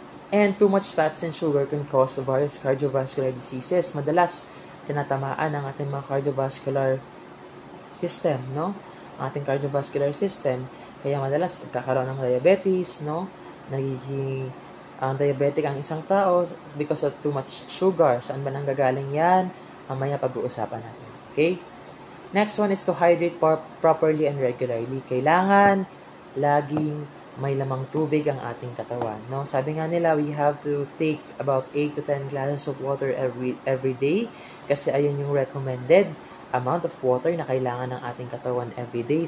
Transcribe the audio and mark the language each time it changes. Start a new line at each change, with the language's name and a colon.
English: And too much fats and sugar can cause various cardiovascular diseases.
Filipino: Madalas, tinatamaan ang ating mga cardiovascular system, no? Ang ating cardiovascular system. Kaya madalas, kakaroon ng diabetes, no? Nagiging diabetic ang isang tao
English: because of too much sugar.
Filipino: Saan ba nanggagaling yan? Mamaya pag-uusapan natin. Okay?
English: Next one is to hydrate properly and regularly.
Filipino: Kailangan laging may lamang tubig ang ating katawan, no? Sabi nga nila,
English: we have to take about 8 to 10 glasses of water every day,
Filipino: kasi ayun yung
English: recommended amount of water
Filipino: na kailangan ng ating katawan
English: every day.